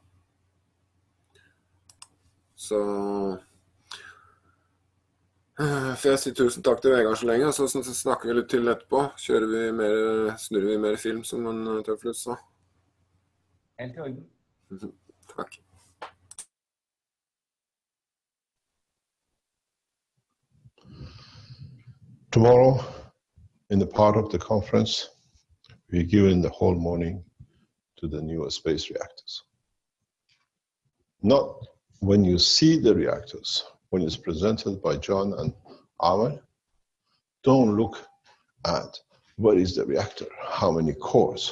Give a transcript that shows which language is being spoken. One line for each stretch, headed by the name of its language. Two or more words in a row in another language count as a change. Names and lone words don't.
Norwegian: Så får jeg si tusen takk til Vegard så lenge, så snakker vi litt til etterpå. Snurrer vi mer film, som en Tøflus sa. Helt i orden. Takk.
English: Tomorrow, in the part of the conference, we're giving the whole morning to the newer space reactors. Not when you see the reactors, when it's presented by John and Ahmed, don't look at what is the reactor, how many cores.